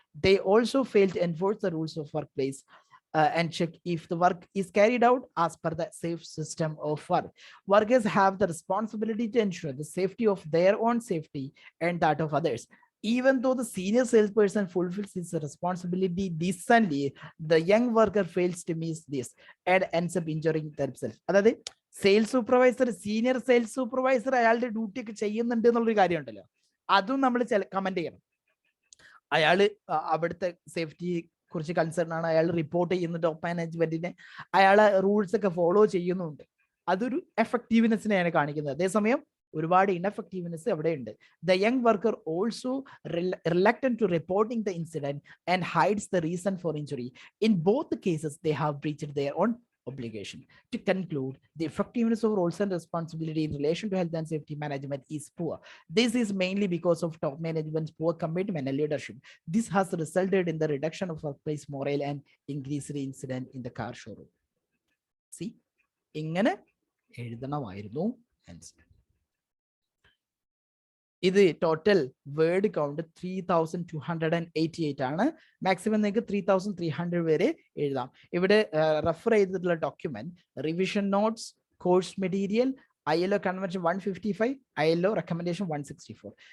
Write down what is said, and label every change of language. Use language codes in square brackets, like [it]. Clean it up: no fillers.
[en] They also fail to enforce the rules of workplace and check if the work is carried out as per the safe system of work. Workers have the responsibility to ensure the safety of their own safety and that of others. Even though the senior salesperson fulfills his responsibility decently, the young worker fails to miss this and ends up injuring themselves. [ml] അതായത് sales supervisor, senior sales supervisor അയാളുടെ duty ഒക്കെ ചെയ്യുന്നുണ്ട് എന്നുള്ളൊരു കാര്യം ഉണ്ടല്ലോ, അതും നമ്മൾ comment ചെയ്യണം. അയാള് അവിടുത്തെ സേഫ്റ്റി കുറിച്ച് കൺസേൺ ആണ്, അയാൾ റിപ്പോർട്ട് ചെയ്യുന്നു ടോപ്പ് മാനേജ്മെന്റിനെ, അയാളെ റൂൾസ് ഒക്കെ ഫോളോ ചെയ്യുന്നുണ്ട്. അതൊരു എഫക്റ്റീവ്നെസ്സിനെയാണ് കാണിക്കുന്നത്. അതേസമയം ഒരുപാട് ഇൻഎഫക്റ്റീവ്നെസ് അവിടെ ഉണ്ട്. [en] The young worker also reluctant to reporting the incident and hides the reason for injury. In both cases they have breached their own obligation. To conclude, the effectiveness of roles and responsibility in relation to health and safety management is poor. This is mainly because of top management's poor commitment and leadership. This has resulted in the reduction of workplace morale and increased incident in the car showroom. [ml] See, ഇങ്ങനെ എഴുതണമായിരുന്നു answer. ഇത് total word count 3288 ആണ്. Maximum നിങ്ങൾക്ക് 3300 വരെ എഴുതാം. ഇവിടെ refer ചെയ്തിട്ടുള്ള document revision notes, course material, ILO convention 155, ILO recommendation 164.